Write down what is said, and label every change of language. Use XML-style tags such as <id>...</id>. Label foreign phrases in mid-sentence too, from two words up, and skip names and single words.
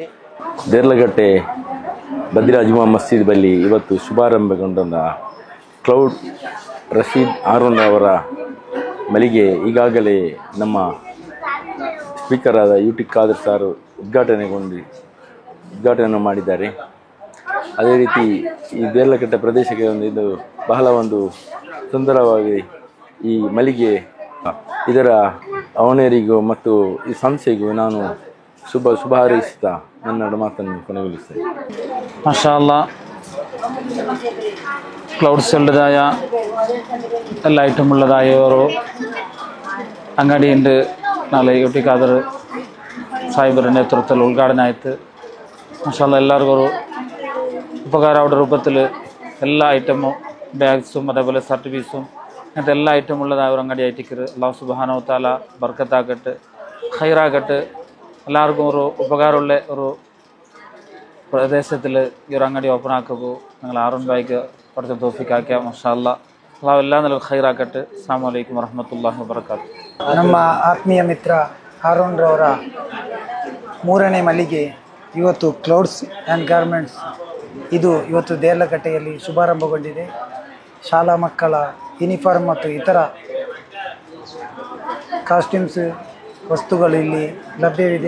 <kn>ದೇರ್ಲಗಟ್ಟೆ ಬದ್ರಿಯಾ ಜುಮಾ ಮಸ್ಜಿದ್ ಬಳಿ ಇವತ್ತು ಶುಭಾರಂಭಗೊಂಡ ಕ್ಲೌಡ್ ರಶೀದ್ ಆರೂನ್ ಅವರ ಮಳಿಗೆ ಈಗಾಗಲೇ ನಮ್ಮ ಸ್ಪೀಕರ್ ಆದ ಯುಟಿ ಖಾದರ್ ಸಾರ್ ಉದ್ಘಾಟನೆಯನ್ನು ಮಾಡಿದ್ದಾರೆ. ಅದೇ ರೀತಿ ಈ ದೇರ್ಲಗಟ್ಟೆ ಪ್ರದೇಶಕ್ಕೆ ಇದು ಬಹಳ ಒಂದು ಸುಂದರವಾಗಿ ಈ ಮಳಿಗೆ ಇದರ ಅವನರಿಗೂ ಮತ್ತು ಈ ಸಂಸ್ಥೆಗೂ ನಾನು ಶುಭ ಹಾರೈಸುತ್ತಾ ನನ್ನ ಮಾತನ್ನು ಕೊನೆಗೊಳಿಸ್ತೇನೆ.</kn> <ar>ما شاء الله,</ar> <ml>ക്ലൗഡ്സുകളുടേതായ എല്ലാ ഐറ്റമുള്ളതായ ഒരു</ml> <kn>ಅಂಗಡಿಯುಂಡು ನಾಳೆ ಯುಟಿ ಖಾದರ್ ಸಾಹೇಬರ ನೇತೃತ್ವದಲ್ಲಿ ಉದ್ಘಾಟನೆ ಆಯಿತು.</kn> <ar>ما شاء الله,</ar> <ml>എല്ലാവർക്കും ഒരു ഉപകാരമുള്ള രൂപത്തിൽ എല്ലാ ഐറ്റമും ബാഗ്സും അതേപോലെ സർട്ടിഫിക്കറ്റ്സും അങ്ങനത്തെ എല്ലാ ഐറ്റമും ഉള്ളതായ ഒരു ಅಂಗಡಿ ആയിട്ടിക്കറ്.</ml> <ar>الله سبحانه وتعالى</ar> <ml>ബർക്കത്താക്കട്ടെ, ഖൈറാകട്ടെ. എല്ലാവർക്കും ഒരു ഉപകാരമുള്ള ഒരു പ്രദേശത്തിൽ ഈ ഒരു ಅಂಗಡಿ ഓപ്പൺ ആക്കുമ്പോൾ ഞങ്ങൾ ആറൂൻ ഭായിക്ക് കുറച്ച് തോഫിക്കാക്കിയ</ml> <ar>ما شاء الله,</ar> <ml>അല്ലാഹു എല്ലാ നിലക്കും ഖൈറാക്കട്ടെ.</ml> <ar>السلام عليكم ورحمة الله وبركاته.</ar> <kn>ನಮ್ಮ ಆತ್ಮೀಯ ಮಿತ್ರ ಆರೂನ್ರವರ 3ನೇ ಮಳಿಗೆ ಇವತ್ತು ಕ್ಲೌಡ್ಸ್ ಆ್ಯಂಡ್ ಗಾರ್ಮೆಂಟ್ಸ್ ಇದು ಇವತ್ತು ದೇರ್ಲಗಟ್ಟೆಯಲ್ಲಿ ಶುಭಾರಂಭಗೊಂಡಿದೆ. ಶಾಲಾ ಮಕ್ಕಳ ಯೂನಿಫಾರ್ಮ್ ಮತ್ತು ಇತರ ಕಾಸ್ಟ್ಯೂಮ್ಸ್ ವಸ್ತುಗಳು ಇಲ್ಲಿ ಲಭ್ಯವಿದೆ.</kn>